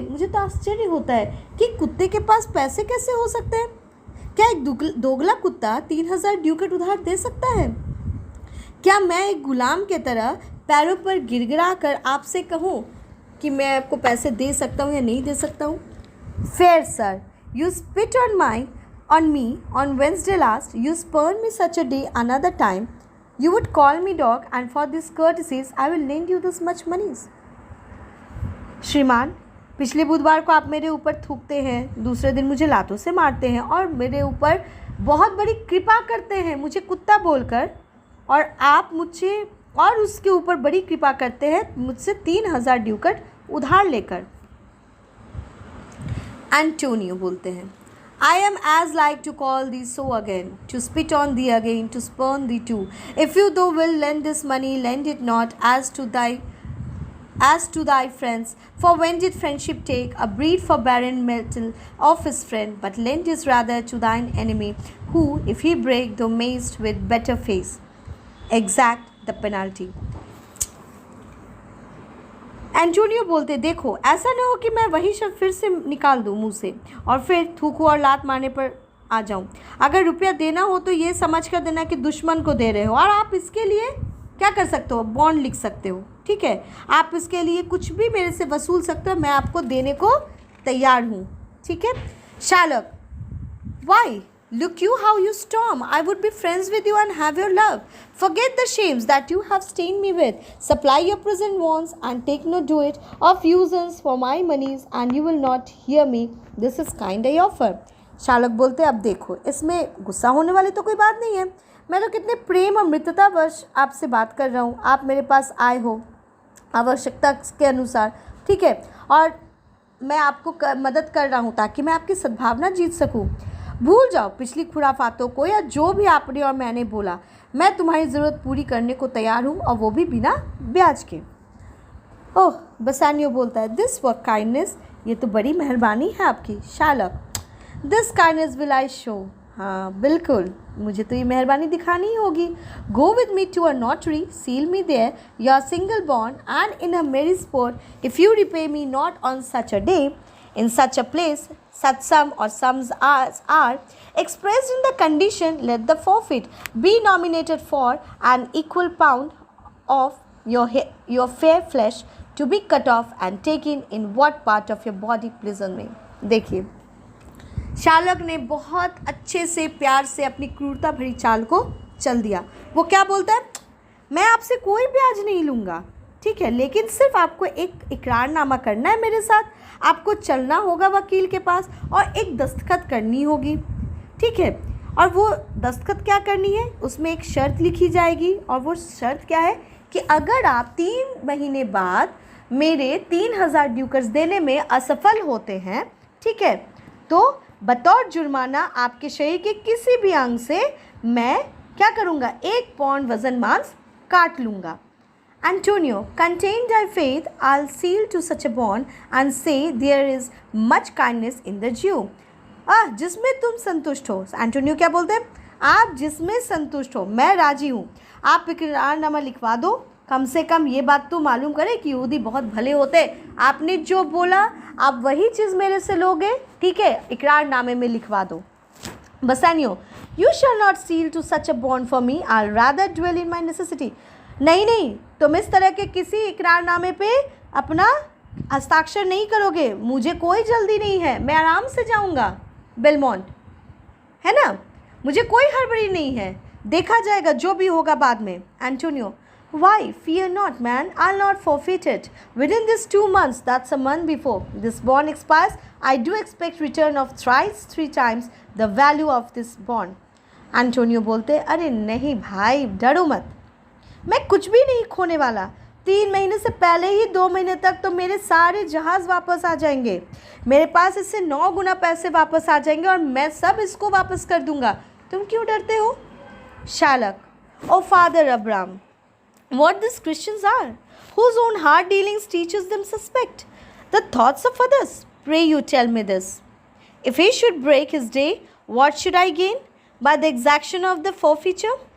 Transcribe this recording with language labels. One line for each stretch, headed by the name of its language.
Hindi: मुझे तो आश्चर्य होता है कि कुत्ते के पास पैसे कैसे हो सकते हैं। क्या एक दोगला कुत्ता 3000 ड्यूकेट उधार दे सकता है? क्या मैं एक गुलाम के तरह पैरों पर गिड़गिड़ा कर आपसे कहूँ कि मैं आपको पैसे दे सकता हूँ या नहीं दे सकता हूँ?
English: Fair sir, you spit on me on Wednesday last. You spurned me such a day another time. You would call me dog, and for these courtesies, I will lend you this much monies.
Hindi: श्रीमान, पिछले बुधवार को आप मेरे ऊपर थूकते हैं, दूसरे दिन मुझे लातों से मारते हैं और मेरे ऊपर बहुत बड़ी कृपा करते हैं मुझे कुत्ता बोलकर, और आप मुझे और उसके ऊपर बड़ी कृपा करते हैं मुझसे 3000 ड्यूकेट उधार लेकर। एंटोनियो बोलते हैं,
English: I am as like to call thee so again, to spit on thee again, to spurn thee too. If you thou will lend this money, lend it not as to thy friends. For when did friendship take a breed for barren metal of his friend, but lend is rather to thine enemy, who, if he break, thou mayst with better face exact the penalty.
Hindi: Antonio बोलते, देखो ऐसा न हो कि मैं वही शब्द फिर से निकाल दूँ मुँह से और फिर थूकूँ और लात मारने पर आ जाऊँ। अगर रुपया देना हो तो ये समझ कर देना कि दुश्मन को दे रहे हो, और आप इसके लिए क्या कर सकते हो, बॉन्ड लिख सकते हो, ठीक है। आप इसके लिए कुछ भी मेरे से वसूल सकते हो, मैं आपको देने को तैयार हूँ, ठीक है।
English: Shylock, why? Look you how you storm. I would be friends with you and have your love. Forget the shames that you have stained me with. Supply your present wants and take no duet of usance for my monies, and you will not hear me. This is kind I offer.
Hindi: Sherlock बोलते, अब देखो इसमें गुस्सा होने वाली तो कोई बात नहीं है। मैं तो कितने प्रेम और मित्रतावश आपसे बात कर रहा हूँ। आप मेरे पास आए हो आवश्यकता के अनुसार, ठीक है, और मैं आपको मदद कर रहा हूँ ताकि मैं आपकी सद्भावना जीत सकूँ। भूल जाओ पिछली खुराफातों को या जो भी आपने और मैंने बोला। मैं तुम्हारी ज़रूरत पूरी करने को तैयार हूँ, और वो भी बिना ब्याज के। ओह, बसानियो बोलता है,
English: this work kindness,
Hindi: ये तो बड़ी मेहरबानी है आपकी। Sherlock,
English: This kindness will I show.
Hindi: हाँ बिल्कुल, मुझे तो ये मेहरबानी दिखानी ही होगी।
English: Go with me to a notary, seal me there your single bond, and in a merry sport if you repay me not on such a day in such a place, such sum or sums are expressed in the condition, let the forfeit be nominated for an equal pound of your fair flesh to be cut off and taken in what part of your body pleases me.
Hindi: देखिए, Sherlock ने बहुत अच्छे से प्यार से अपनी क्रूरता भरी चाल को चल दिया। वो क्या बोलता है, मैं आपसे कोई ब्याज नहीं लूँगा, ठीक है, लेकिन सिर्फ आपको एक इकरारनामा करना है मेरे साथ। आपको चलना होगा वकील के पास और एक दस्तखत करनी होगी, ठीक है। और वो दस्तखत क्या करनी है, उसमें एक शर्त लिखी जाएगी, और वो शर्त क्या है कि अगर आप 3 महीने बाद मेरे 3000 ड्यूकेट्स देने में असफल होते हैं, ठीक है, तो बतौर जुर्माना आपके शरीर के किसी भी अंग से मैं क्या करूँगा, 1 पौंड वज़न मांस काट लूँगा।
English: Antonio, contain thy faith, I'll seal to such a bond and say there is much kindness in the Jew.
Hindi: जिसमें तुम संतुष्ट हो। एंटोनियो क्या बोलते हैं, आप जिसमें संतुष्ट हो मैं राजी हूँ। आप इकरारनामा लिखवा दो, कम से कम ये बात तो मालूम करे कि यहूदी बहुत भले होते। आपने जो बोला आप वही चीज़ मेरे से लोगे, ठीक है, इकरारनामे में लिखवा दो। बसानियो,
English: You shall not seal to such a bond for me. I'll rather dwell in my necessity.
Hindi: नहीं नहीं, तुम इस तरह के किसी इकरारनामे पे अपना हस्ताक्षर नहीं करोगे. मुझे कोई जल्दी नहीं है, मैं आराम से जाऊंगा. बेलमोंट, है ना, मुझे कोई हड़बड़ी नहीं है, देखा जाएगा जो भी होगा बाद में.
English: Antonio, why? Fear not, man. I'll not forfeit it. Within this 2 months, that's a month before this bond expires, I do expect return of thrice 3 times the value of this bond.
Hindi: Antonio बोलते, अरे नहीं भाई, डरो मत, मैं कुछ भी नहीं खोने वाला. 3 महीने से पहले ही 2 महीने तक तो मेरे सारे जहाज़ वापस आ जाएंगे. मेरे पास इससे 9 गुना पैसे वापस आ जाएंगे और मैं सब इसको वापस कर दूंगा. तुम क्यों डरते हो?
English: Shylock, O father Abraham, what these Christians are, whose own hard dealings teaches them suspect the thoughts of others. Pray you tell me this. If he should break his day, what should I gain by the exaction of the forfeiture?